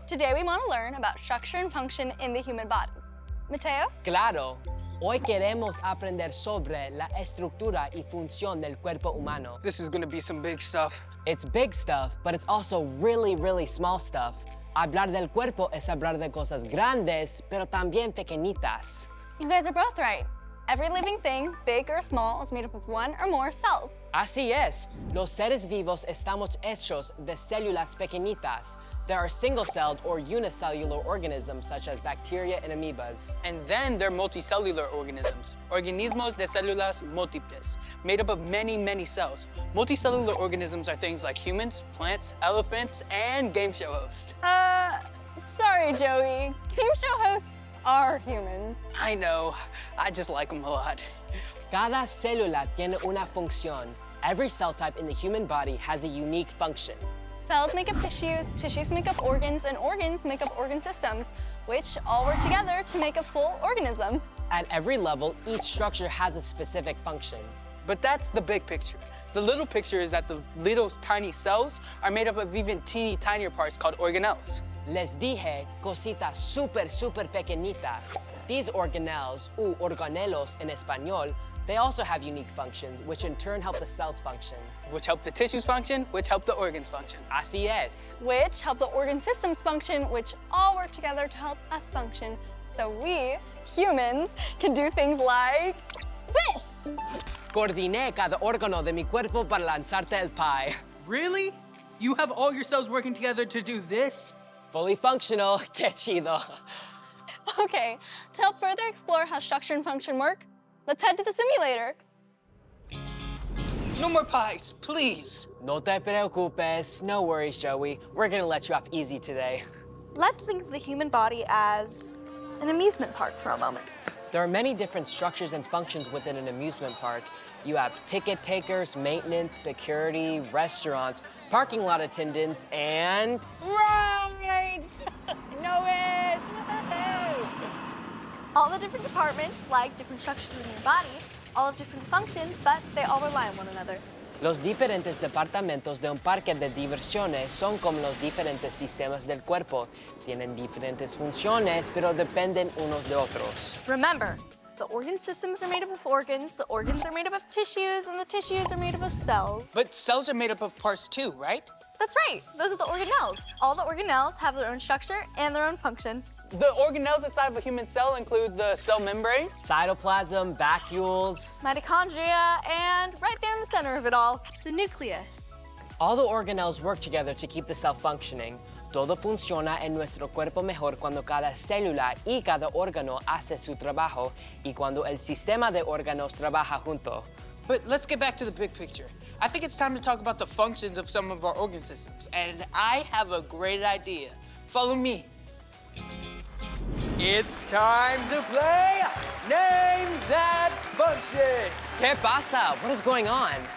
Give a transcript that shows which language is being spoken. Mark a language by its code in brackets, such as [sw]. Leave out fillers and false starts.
[en] Today we want to learn about structure and function in the human body. Mateo? [es] Claro. Hoy queremos aprender sobre la estructura y función del cuerpo humano. [en] This is gonna be some big stuff. It's big stuff, but it's also really, really small stuff. [es] Hablar del cuerpo es hablar de cosas grandes, pero también pequeñitas. [en] You guys are both right. Every living thing, big or small, is made up of one or more cells. [es] Así es. Los seres vivos estamos hechos de células pequeñitas. [en] There are single-celled or unicellular organisms such as bacteria and amoebas. And then there are multicellular organisms, [es] organismos de células múltiples, [en] made up of many, many cells. Multicellular organisms are things like humans, plants, elephants, and game show hosts. Sorry, Joey. Game show hosts are humans. I know, I just like them a lot. [es] Cada célula tiene una función. [en] Every cell type in the human body has a unique function. Cells make up tissues, tissues make up organs, and organs make up organ systems, which all work together to make a full organism. At every level, each structure has a specific function. But that's the big picture. The little picture is that the little tiny cells are made up of even teeny tinier parts called organelles. [es] Les dije cositas super pequeñitas. [en] These organelles, [es] u organelos en español, [en] they also have unique functions, which in turn help the cells function. Which help the tissues function, which help the organs function. [es] Así es. [en] Which help the organ systems function, which all work together to help us function. So we, humans, can do things like this. [es] Coordiné cada órgano de mi cuerpo para lanzarte el pie. [en] Really? You have all your cells working together to do this? Fully functional, [es] que chido. [en] Okay, to help further explore how structure and function work, let's head to the simulator. No more pies, please. [es] No te preocupes, [en] no worries, [es] Joey. [en] We're gonna let you off easy today. Let's think of the human body as an amusement park for a moment. There are many different structures and functions within an amusement park. You have ticket takers, maintenance, security, restaurants, parking lot attendants, and... Right! Know it! Woohoo! All the different departments, like different structures in your body, all have different functions, but they all rely on one another. [es] Los diferentes departamentos de un parque de diversiones son como los diferentes sistemas del cuerpo. Tienen diferentes funciones, pero dependen unos de otros. [en] Remember, the organ systems are made up of organs, the organs are made up of tissues, and the tissues are made up of cells. But cells are made up of parts too, right? That's right, those are the organelles. All the organelles have their own structure and their own function. The organelles inside of a human cell include the cell membrane, Cytoplasm, vacuoles. Mitochondria, and right there in the center of it all, the nucleus. All the organelles work together to keep the cell functioning. [es] Todo funciona en nuestro cuerpo mejor cuando cada célula y cada órgano hace su trabajo y cuando el sistema de órganos trabaja junto. [en] But let's get back to the big picture. I think it's time to talk about the functions of some of our organ systems, and I have a great idea. Follow me. It's time to play Name That Function. [es] ¿Qué pasa? [en] What is going on?